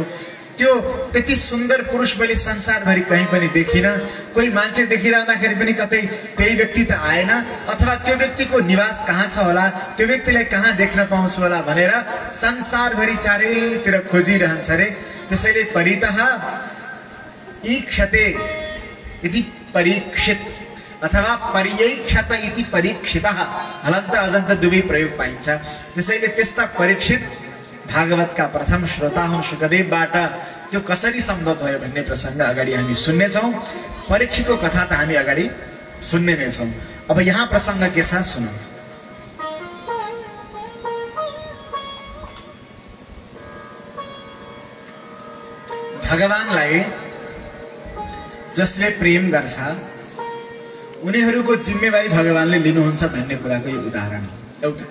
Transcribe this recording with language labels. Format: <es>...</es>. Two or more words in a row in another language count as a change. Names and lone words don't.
<ne>त्यो त्यति सुन्दर पुरुष मैले संसारभरि कहीँ पनि देखिनँ। कोही मान्छे देखिरहँदाखेरि पनि कतै त्यही व्यक्ति त आएन, अथवा त्यो व्यक्तिको निवास कहाँ छ होला, त्यो व्यक्तिलाई कहाँ देख्न पाउँछु होला भनेर संसारभरि चारैतिर खोजिरहन्छ अरे।</ne> <sa>त्यसैले परितः ईक्षते इति परीक्षित अथवा पर्यैक्षत इति परीक्षितः,</sa> <ne>हलन्त अजन्त दुवै प्रयोग पाइन्छ। त्यसैले त्यस्ता परीक्षित भागवतका प्रथम श्रोता हुन्। शुकदेवबाट त्यो कसरी सम्भव भयो भन्ने प्रसंग अगाडि हामी सुन्नेछौँ। परीक्षितको कथा त हामी अगाडि सुन्ने नै छौँ। अब यहाँ प्रसंग के छ सुनौँ। भगवानलाई जसले प्रेम गर्छ उनीहरूको जिम्मेवारी भगवानले लिनुहुन्छ भन्ने कुराको यो उदाहरण हो एउटा।</ne>